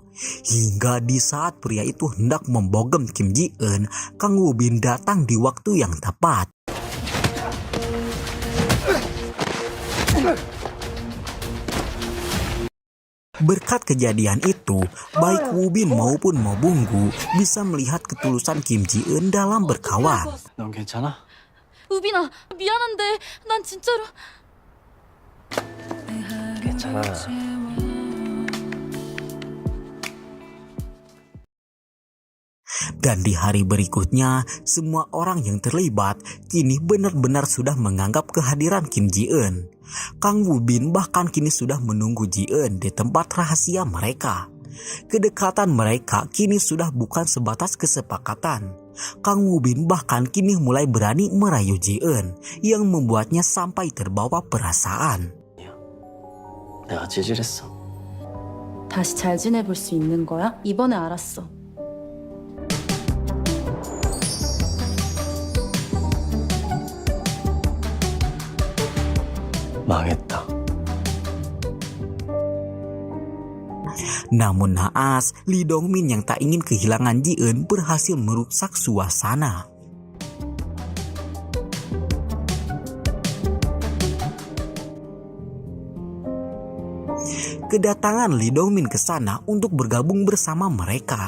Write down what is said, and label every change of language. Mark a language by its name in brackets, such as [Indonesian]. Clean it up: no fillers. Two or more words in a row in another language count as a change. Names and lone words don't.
[Indonesian] Hingga di saat pria itu hendak membogem Kim Ji-eun, Kang Woo-bin datang di waktu yang tepat. Berkat kejadian itu, baik Woo-bin maupun Mo Bung-gu bisa melihat ketulusan Kim Ji-eun dalam berkawan. [Korean] 넌 괜찮아? 우빈아, 미안한데 난 진짜로 괜찮아. [Indonesian] Dan di hari berikutnya, semua orang yang terlibat kini benar-benar sudah menganggap kehadiran Kim Ji-eun. Kang Woo-bin bahkan kini sudah menunggu Ji-eun di tempat rahasia mereka. Kedekatan mereka kini sudah bukan sebatas kesepakatan. Kang Woo-bin bahkan kini mulai berani merayu Ji-eun yang membuatnya sampai terbawa perasaan. [Korean] 내가 찌질했어. 다시 잘 지내볼 수 있는 거야? 이번에 알았어. 망했다. [Indonesian] Namun naas, Lee Dong-min yang tak ingin kehilangan Ji-eun berhasil merusak suasana. Kedatangan Lee Dong-min ke sana untuk bergabung bersama mereka.